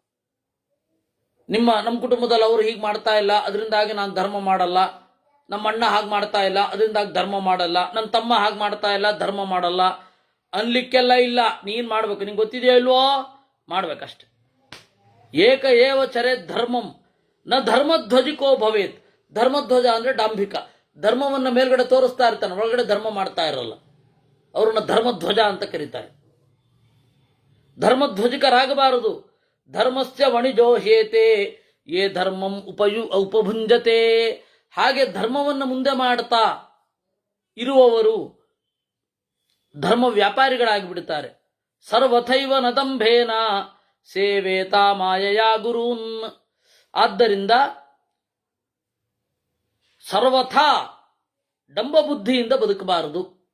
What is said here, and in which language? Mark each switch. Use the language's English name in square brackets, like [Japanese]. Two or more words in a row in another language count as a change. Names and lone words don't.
[Kannada] ನಮ್ಮ ಕುಟುಂಬದಲ್ಲಿ ಅವರು ಹೀಗೆ ಮಾಡ್ತಾ ಇಲ್ಲ, ಅದರಿಂದಾಗಿ ನಾನು ಧರ್ಮ ಮಾಡಲ್ಲ. ನಮ್ಮ ಅಣ್ಣ ಹಾಗೆ ಮಾಡ್ತಾ ಇಲ್ಲ, ಅದರಿಂದಾಗಿ ಧರ್ಮ ಮಾಡಲ್ಲ. ನನ್ನ ತಮ್ಮ ಹಾಗೆ ಮಾಡ್ತಾ ಇಲ್ಲ, ಧರ್ಮ ಮಾಡಲ್ಲ ಅನ್ಲಿಕ್ಕೆಲ್ಲ ಇಲ್ಲ. ನೀನು ಮಾಡಬೇಕು. ನಿಂಗೆ ಗೊತ್ತಿದೆಯೋ ಇಲ್ವೋ, ಮಾಡ್ಬೇಕಷ್ಟೆ. [Sanskrit] ಏಕ ಏವ ಚರೇತ್ ಧರ್ಮಂ ನ ಧರ್ಮಧ್ವಜಿಕೋ ಭವೇತ್. [Kannada] ಧರ್ಮಧ್ವಜ ಅಂದರೆ ಡಾಂಭಿಕ. ಧರ್ಮವನ್ನು ಮೇಲ್ಗಡೆ ತೋರಿಸ್ತಾ ಇರ್ತಾನೆ, ಒಳಗಡೆ ಧರ್ಮ ಮಾಡ್ತಾ ಇರಲ್ಲ. ಅವ್ರನ್ನ ಧರ್ಮಧ್ವಜ ಅಂತ ಕರೀತಾರೆ. ಧರ್ಮಧ್ವಜಿಕರಾಗಬಾರದು. [Sanskrit] ಧರ್ಮಸ್ಯ ವಣಿಜೋ ಹೇತೆ ಯೇ ಧರ್ಮಂ ಉಪಭುಂಜತೆ. [Kannada] ಹಾಗೆ ಧರ್ಮವನ್ನು ಮುಂದೆ ಮಾಡ್ತಾ ಇರುವವರು ಧರ್ಮ ವ್ಯಾಪಾರಿಗಳಾಗಿಬಿಡ್ತಾರೆ. [Sanskrit] ಸರ್ವಥೈವ ನದಂಭೇನ ಸೇವೇತಾ ಮಾಯಯಾ ಗುರೂನ್. [Kannada] ಆದ್ದರಿಂದ ಸರ್ವಥಾ ಡಂಬಬುದ್ಧಿಯಿಂದ ಬದುಕಬಾರದು.